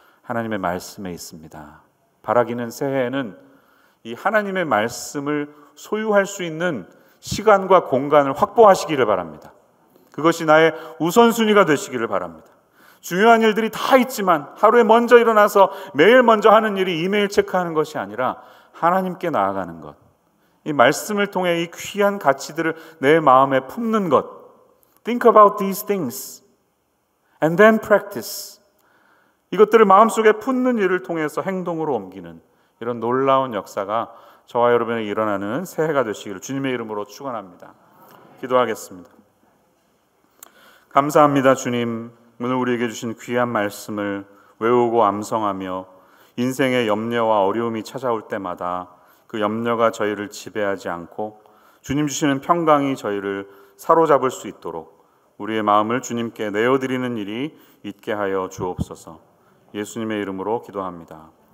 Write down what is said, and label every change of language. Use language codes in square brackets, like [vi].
[ko] 하나님의 말씀에 있습니다. 바라기는 새해에는 이 하나님의 말씀을 소유할 수 있는 시간과 공간을 확보하시기를 바랍니다. 그것이 나의 우선순위가 되시기를 바랍니다. 중요한 일들이 다 있지만 하루에 먼저 일어나서 매일 먼저 하는 일이 이메일 체크하는 것이 아니라 하나님께 나아가는 것, 이 말씀을 통해 이 귀한 가치들을 내 마음에 품는 것. [en] Think about these things and then practice. [ko] 이것들을 마음속에 품는 일을 통해서 행동으로 옮기는 이런 놀라운 역사가 저와 여러분에게 일어나는 새해가 되시기를 주님의 이름으로 축원합니다. 기도하겠습니다. 감사합니다. 주님, 오늘 우리에게 주신 귀한 말씀을 외우고 암송하며 인생의 염려와 어려움이 찾아올 때마다 그 염려가 저희를 지배하지 않고 주님 주시는 평강이 저희를 사로잡을 수 있도록 우리의 마음을 주님께 내어드리는 일이 있게 하여 주옵소서. 예수님의 이름으로 기도합니다.